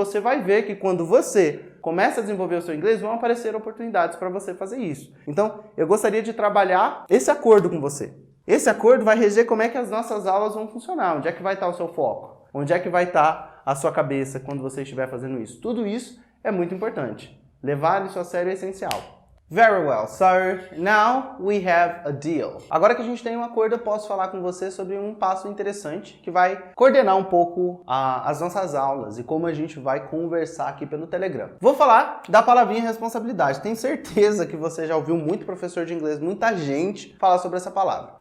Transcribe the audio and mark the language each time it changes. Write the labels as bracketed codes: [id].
[pt] Você vai ver que quando você começa a desenvolver o seu inglês, vão aparecer oportunidades para você fazer isso. Então, eu gostaria de trabalhar esse acordo com você. Esse acordo vai reger como é que as nossas aulas vão funcionar. Onde é que vai estar o seu foco? Onde é que vai estar a sua cabeça quando você estiver fazendo isso? Tudo isso é muito importante. Levar isso a sério é essencial. [en] Very well, so now we have a deal. [pt] Agora que a gente tem um acordo, eu posso falar com você sobre um passo interessante que vai coordenar um pouco as nossas aulas e como a gente vai conversar aqui pelo Telegram. Vou falar da palavrinha responsabilidade. Tenho certeza que você já ouviu muito professor de inglês, muita gente falar sobre essa palavra.